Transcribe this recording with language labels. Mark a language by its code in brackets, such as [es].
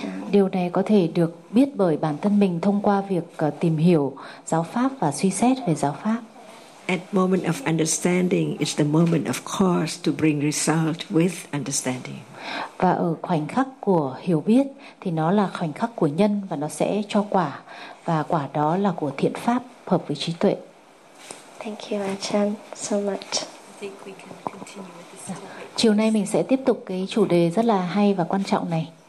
[vi] Điều này có thể được biết bởi bản thân mình thông qua việc tìm hiểu giáo pháp và suy xét về giáo pháp. [en] At moment of understanding is the moment of course to bring result with understanding. [vi] Và ở khoảnh khắc của hiểu biết thì nó là khoảnh khắc của nhân và nó sẽ cho quả, và quả đó là của thiện pháp hợp với trí tuệ. [en] Thank you, Achan, so much. [vi] Chiều nay mình sẽ tiếp tục cái chủ đề rất là hay và quan trọng này.